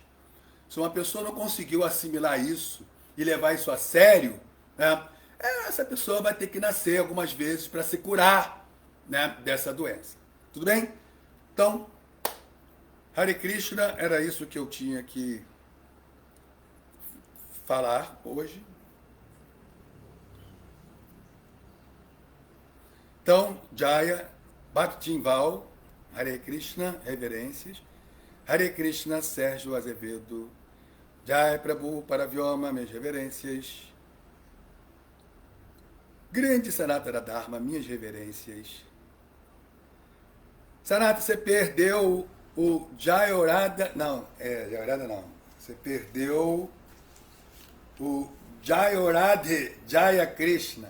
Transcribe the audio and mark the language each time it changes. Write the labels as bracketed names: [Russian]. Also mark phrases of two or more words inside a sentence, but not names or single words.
[Portuguese] Se uma pessoa não conseguiu assimilar isso e levar isso a sério, né, essa pessoa vai ter que nascer algumas vezes para se curar, né, dessa doença. Tudo bem? Então, Hare Krishna, era isso que eu tinha que falar hoje. Então, Jaya, Bhaktinval, Hare Krishna, reverências. Hare Krishna, Sérgio Azevedo. Jai Prabhu Paravyoma, minhas reverências. Grande Sanatana Dharma, minhas reverências. Sanata, você perdeu o Jayorada... Não, Jayorada não. Você perdeu o Jayorade Jaya Krishna.